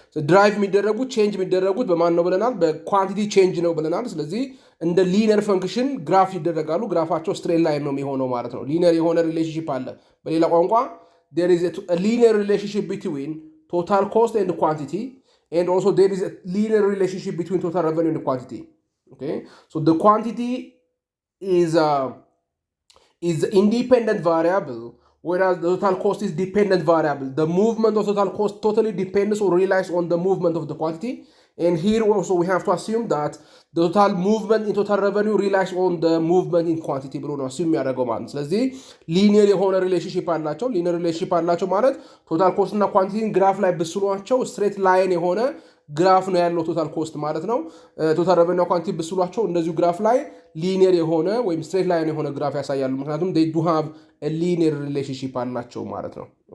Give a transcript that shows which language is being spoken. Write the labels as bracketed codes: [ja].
[am] ድራይቭ የሚደረጉት ቼንጅ የሚደረጉት በማን ነው ብለናል? በኳንቲቲ ቼንጅ ነው ብለናል። ስለዚህ እንደ ሊኒየር ፈንክሽን ግራፍ ይደረጋሉ። ግራፋቸው ስትሬት ላይን ነው የሚሆነው ማለት ነው። ሊኒየር የሆነ ሪሌሽንሺፕ አለ። በሌላ ቋንቋ [en] there is a linear relationship between total cost and quantity, and also there is a linear relationship between total revenue and quantity. So the quantity is the independent variable, whereas the total cost is dependent variable. The movement of total cost totally depends or relies on the movement of the quantity. And here also we have to assume that the total movement in total revenue relies on the movement in quantity [am] ብሎ ነው assume ያደረገው ማለት። ስለዚህ ሊኒየር የሆነ ሪሌሽንሺፕ አላቸው። ሊኒየር ሪሌሽንሺፕ አላቸው ማለት ቶታል ኮስት እና ኳንቲቲን ግራፍ ላይ ብስሏቸው ስትሬት ላይን የሆነ ግራፍ ነው ያለው ቶታል ኮስት ማለት ነው። ቶታል ሬቨኒው እና ኳንቲቲ ብስሏቸው እንደዚሁ ግራፍ ላይ ሊኒየር የሆነ ወይም ስትሬት ላይን የሆነ ግራፍ ያሳያሉ። ምክንያቱም [en] they do have a linear relationship [am] አላቸው ማለት ነው።